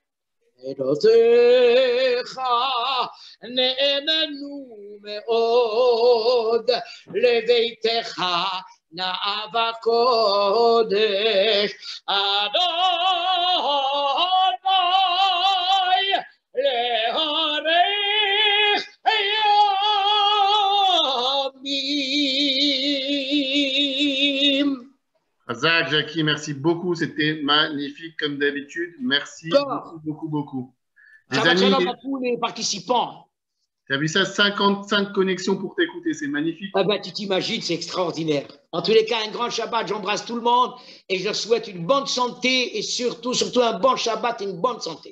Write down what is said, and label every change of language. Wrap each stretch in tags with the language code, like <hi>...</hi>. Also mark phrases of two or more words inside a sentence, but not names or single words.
<he>עדותיך נאמנו מאוד, לביתך נאווה קודש, אדוני להורך ימים. Azak,</he> <fr>Jackie, merci beaucoup. C'était magnifique comme d'habitude. Merci beaucoup. Les amis, à tous les participants. Tu as vu ça, 55 connexions pour t'écouter, c'est magnifique. Ah ben, tu t'imagines, c'est extraordinaire. En tous les cas, un grand Shabbat, j'embrasse tout le monde et je leur souhaite une bonne santé et surtout un bon Shabbat et une bonne santé.</fr>